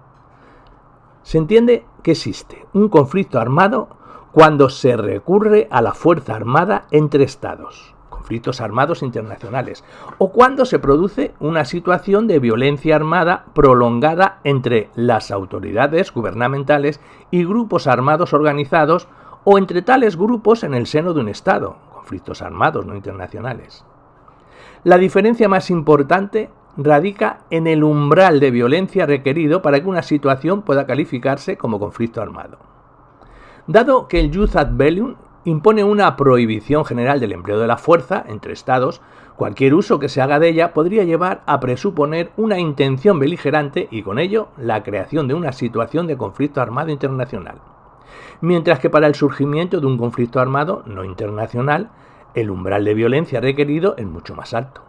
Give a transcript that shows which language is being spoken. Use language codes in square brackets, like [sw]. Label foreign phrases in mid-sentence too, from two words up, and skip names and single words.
[es] Se entiende que existe un conflicto armado cuando se recurre a la fuerza armada entre estados, conflictos armados internacionales, o cuando se produce una situación de violencia armada prolongada entre las autoridades gubernamentales y grupos armados organizados, o entre tales grupos en el seno de un Estado, conflictos armados no internacionales. La diferencia más importante radica en el umbral de violencia requerido para que una situación pueda calificarse como conflicto armado. Dado que el [la] Jus ad bellum [es] impone una prohibición general del empleo de la fuerza entre estados, cualquier uso que se haga de ella podría llevar a presuponer una intención beligerante y con ello la creación de una situación de conflicto armado internacional. Mientras que para el surgimiento de un conflicto armado no internacional, el umbral de violencia requerido es mucho más alto.